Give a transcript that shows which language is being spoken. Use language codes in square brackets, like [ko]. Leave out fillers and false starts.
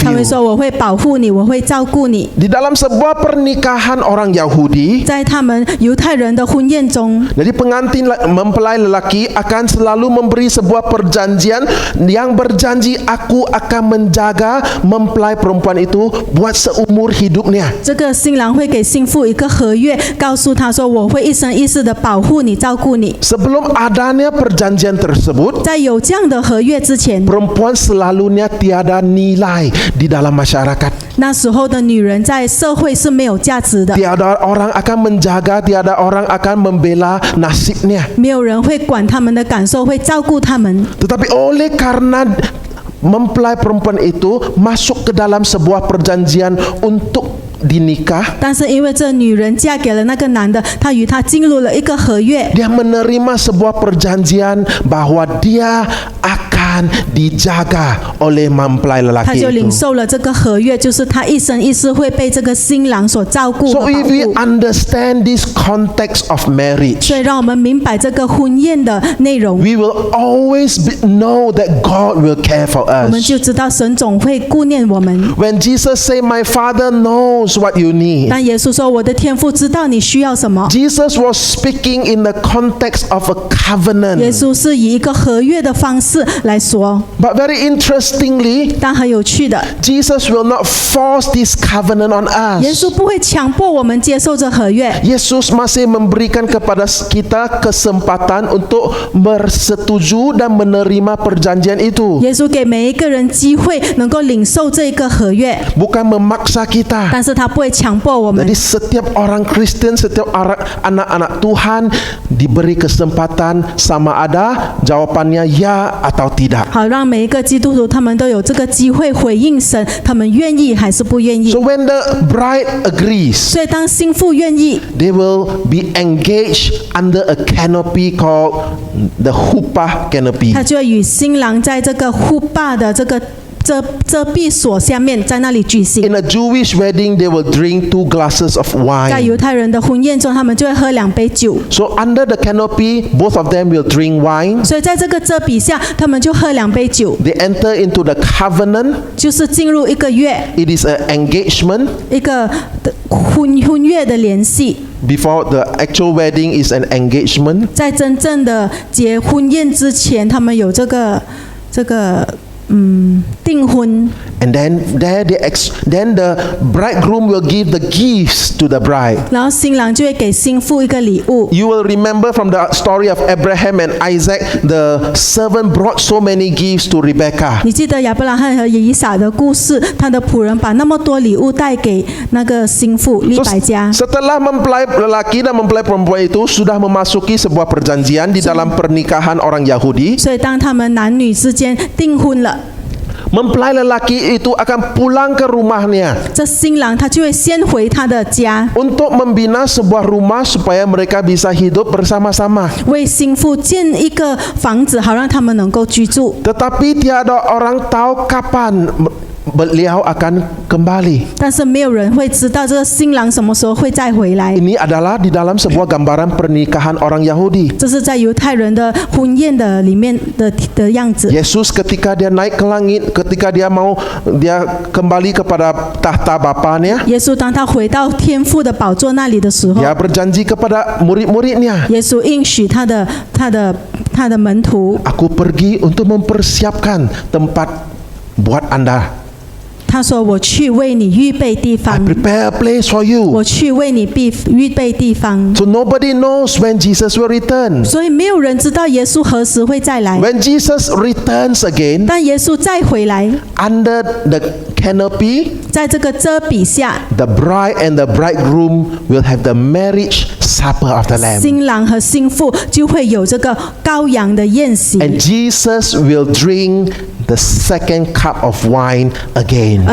[zh] 他会 [en] you. [zh] 说我会保护你，我会照顾你。 [ms] Di dalam sebuah pernikahan orang Yahudi, [zh] 在他们犹太人的婚宴中， [ms] jadi pengantin mempelai lelaki akan selalu memberi sebuah perjanjian yang berjanji aku akan menjaga mempelai perempuan itu buat seumur hidupnya. [zh] 这个新郎会给新妇一个合约，告诉他说我会一生一世的保护你、照顾你。 [ms] Sebelum adanya perjanjian tersebut, [zh] 在有这样的合约之前， [ms] perempuan selalunya tiada nilai di dalam masyarakat. [zh] 那时候的女人在社会是没有价值的， [ms] Tiada orang akan menjaga, tiada orang akan membela nasibnya. [zh] 没有人会管他们的感受，会照顾他们。 [ms] Tetapi oleh karena mempelai perempuan itu masuk ke dalam sebuah perjanjian untuk dinikah, [zh] 但是因为这女人嫁给了那个男的，她与他进入了一个合约， [ms] dia menerima sebuah perjanjian bahwa dia akan dijaga oleh mempelai [zh] 她 [ms] lelaki [zh] 就领 [ms] itu. [zh] 受了这个合约，就是她一生一世会被这个新郎所照顾和 [en] So [zh] 保 [en] if we [zh] 护。 [en] understand this context of marriage, [zh] 所以让我们明白这个婚宴的内容， [en] we will always know that God will care for [zh] 我们 [en] us. [zh] 就知道神总会顾念我们。 [en] When Jesus said, "My Father knows what you need," [zh] 当耶稣说我的天父知道你需要什么， [en] Jesus was speaking in the context of a [zh] 耶 [en] covenant. [zh] 稣是以一个合约的方式来说。 [en] But very interestingly, [zh] 但很有趣的， [en] Jesus will not force this covenant on [zh] 耶 [en] us. [zh] 稣不会强迫我们接受这合约， [ms] Yesus masih memberikan kepada kita kesempatan untuk bersetuju dan menerima perjanjian itu. [zh] 耶稣给每一个人机会能够领受这个合约， [ms] Bukan memaksa kita. [zh] 但是他不会强迫我们 [ms] Jadi。 setiap orang Kristen, setiap orang anak-anak Tuhan diberi kesempatan sama ada jawabannya ya atau tidak. [zh] 好，让每一个基督徒他们都有这个机会回应神，他们愿意还是不愿意 [en] So。 when the bride agrees, [zh] 所以当新妇愿意， [en] they will be engaged under a canopy called the huppah canopy. [zh] 他就会与新郎在这个护坝的这个遮蔽所下面，在那里举行。 [en] In a Jewish wedding, they will drink 2 glasses of [zh] 在 [en] wine. [zh] 犹太人的婚宴中，他们就会喝2杯酒。 [en] So under the canopy, both of them will drink wine. [zh] 所以在这个遮蔽下，他们就喝2杯酒， [en] They enter into the covenant. [zh] 就是进入一个约， [en] It is an engagement. [zh] 一个婚约的联系。 [en] Before the actual wedding is an engagement. [zh] 在真正的结婚宴之前，他们有这个订婚。 [en] And then then the bridegroom will give the gifts to the bride. [zh] 然后新郎就会给新妇一个礼物。 [en] You will remember from the story of Abraham and Isaac, the servant brought so many gifts to Rebekah. [zh] 你记得亚伯拉罕和以撒的故事，他的仆人把那么多礼物带给那个新妇利 [en] So, [zh] 百加。 [ms] setelah mempelai lelaki dan mempelai perempuan itu sudah memasuki sebuah perjanjian di dalam pernikahan orang Yahudi, [zh] 所以当他们男女之间订婚了， [ms] mempelai lelaki itu akan pulang ke rumahnya [zh] 这新郎他就会先回他的家， [ms] untuk membina sebuah rumah supaya mereka bisa hidup bersama-sama. [zh] 为新妇建一个房子，好让他们能够居住。 [ms] Tetapi tiada orang tahu kapan beliau akan kembali. [zh] 但是没有人会知道这个新郎什么时候会再回来。 [ms] Ini adalah di dalam sebuah gambaran pernikahan orang Yahudi. [zh] 这是在犹太人的婚宴的里面的样子。 [ms] Yesus ketika dia naik ke langit, ketika dia kembali kepada tahta Bapanya, [zh] 耶稣当他回到天父的宝座那里的时候， [ms] dia berjanji kepada murid-muridnya, [zh] 耶稣应许他的门徒， [ms] aku pergi untuk mempersiapkan tempat buat Anda. [zh] 他说：“我去为你预备地 [en] I [zh] 方， [en] prepare a place for you. [zh] 我去为你预备地方。 [en] So nobody knows when Jesus will return. [zh] 所以没有人知道耶稣何时会再来。 [en] When Jesus returns again, [zh] 当耶稣再回来， [en] under the canopy, [zh] 在这个遮蔽下， [en] the bride and the bridegroom will have the marriage supper of the Lamb. [zh] 新郎和新妇就会有这个羔羊的宴席， [en] And Jesus will drink the second cup of wine again.